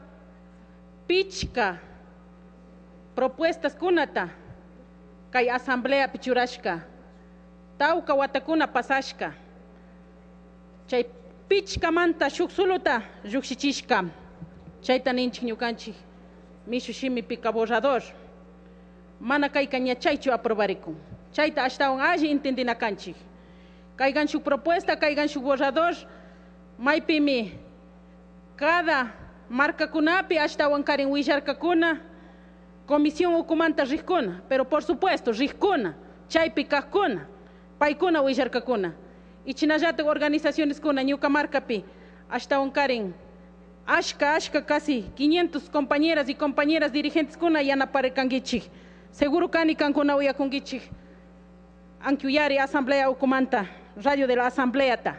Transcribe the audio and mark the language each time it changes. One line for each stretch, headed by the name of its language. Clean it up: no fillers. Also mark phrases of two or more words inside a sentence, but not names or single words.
Quechua: pichka propuestas kunata kay asamblea pichurashka tawka watakuna pasashka chay pichka manta shuk suluta llukshichishka chayta ninchik ñukanchik mishu shimi pika borrador mana kayka ñachaychu aprobarikun. Chayta ashtawan alli entendina kanchik. Kaygan shuk propuesta, kaygan shuk borrador, maypimi cada marcakunapi ashtawan karin willarkakuna, comisión ukumanta rikuna,
Spanish: pero por supuesto
Quechua: rikuna, chaypi kajkuna, paykuna willarkakuna. Y chinallatak organizaciones kuna ñuka marcapi ashtawan karin ashka
Spanish: casi 500 compañeras y compañeras dirigentes
Quechua: kuna yanaparekangichik. Seguro kani kankuna uyakungichik. Ankiuyari asamblea ukumanta,
Spanish: radio de la asamblea
Quechua: ta.